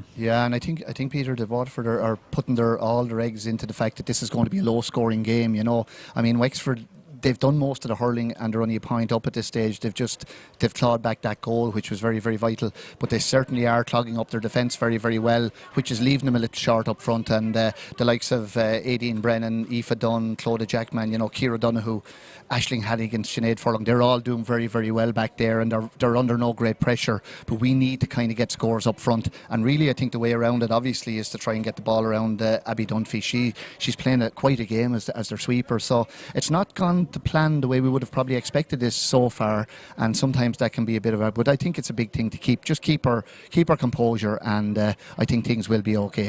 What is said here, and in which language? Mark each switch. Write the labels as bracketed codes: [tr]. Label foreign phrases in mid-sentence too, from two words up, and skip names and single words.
[en] Yeah, and I think Peter, the Waterford are putting all their eggs into the fact that this is going to be a low scoring game. I mean, Wexford, they've done most of the hurling and they're only a point up at this stage. They've clawed back that goal, which was very, very vital, but they certainly are clogging up their defence very, very well, which is leaving them a little short up front. And the likes of Aideen Brennan, Aoife Dunn, Clodagh Jackman, Ciara Donoghue, Aisling Halligan, Sinead Furlong, they're all doing very, very well back there, and they're under no great pressure, but we need to kind of get scores up front. And really, I think the way around it obviously is to try and get the ball around Abby Dunphy. She's playing quite a game as their sweeper, so it's not gone to plan the way we would have probably expected this so far, and sometimes that can be a bit of but I think it's a big thing to keep our composure, and I think things will be okay.